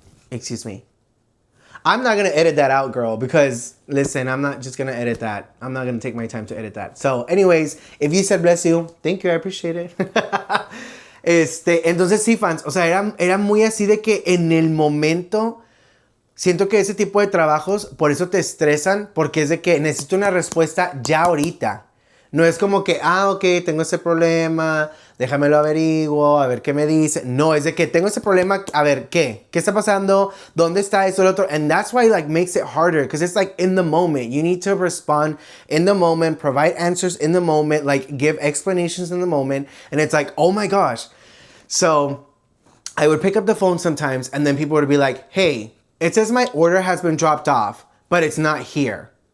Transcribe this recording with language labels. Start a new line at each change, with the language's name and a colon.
English: Excuse me. I'm not going to edit that out, girl, because, listen, I'm not just going to edit that. I'm not going to take my time to edit that. So, anyways, if you said bless you, thank you, I appreciate it.
Spanish: Entonces, sí, fans, o sea, era muy así de que en el momento, siento que ese tipo de trabajos, por eso te estresan, porque es de que necesito una respuesta ya ahorita. No es como que, ok, tengo ese problema, déjamelo averiguo, a ver qué me dice. No, es de que tengo ese problema, a ver, ¿qué? ¿Qué está pasando? ¿Dónde está eso, lo otro?
English: And that's why like makes it harder, because it's like in the moment. You need to respond in the moment, provide answers in the moment, like give explanations in the moment. And it's like, oh my gosh. So I would pick up the phone sometimes and then people would be like, hey, it says my order has been dropped off, but it's not here.